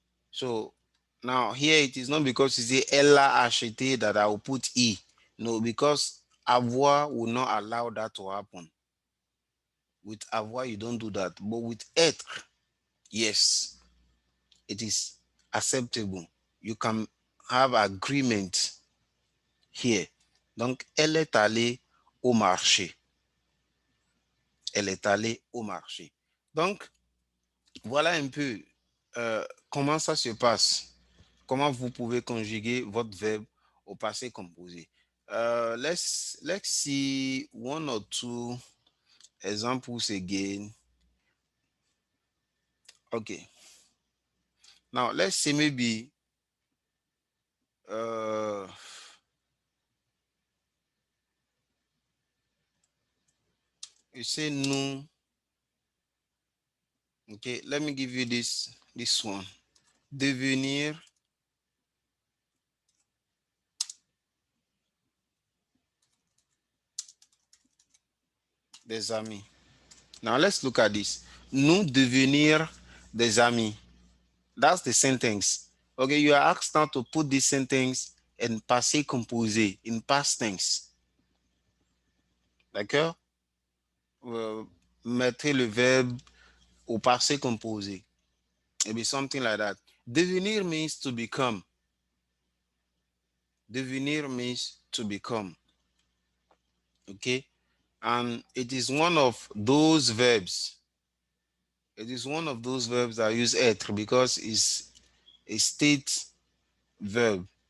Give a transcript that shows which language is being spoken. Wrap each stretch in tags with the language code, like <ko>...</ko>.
<en>So now here it is not because you say Ella Ashite that I will put E. No, because avoir will not allow that to happen. With avoir, you don't do that. But with être, yes, it is acceptable. You can have agreement here.</en> <fr>Donc, elle est allée au marché. Elle est allée au marché. Donc, voilà un peu comment ça se passe. Comment vous pouvez conjuguer votre verbe au passé composé.</fr> <en>Let's see one or two examples again. Okay. Now let's say maybe uh, you say nous. Okay, let me give you this one.</en> <fr>Devenir des amis.</fr> <en>Now let's look at this.</en> <fr>Nous devenir des amis.</fr> <en>That's the sentence. Okay, you are asked now to put this sentence in passé composé, in past tense.</en> <fr>D'accord? Mettez le verbe au passé composé.</fr> <en>It'll be something like that. Devenir means to become. Devenir means to become. Okay? And it is one of those verbs. It is one of those verbs that use être because it's a state verb.</en>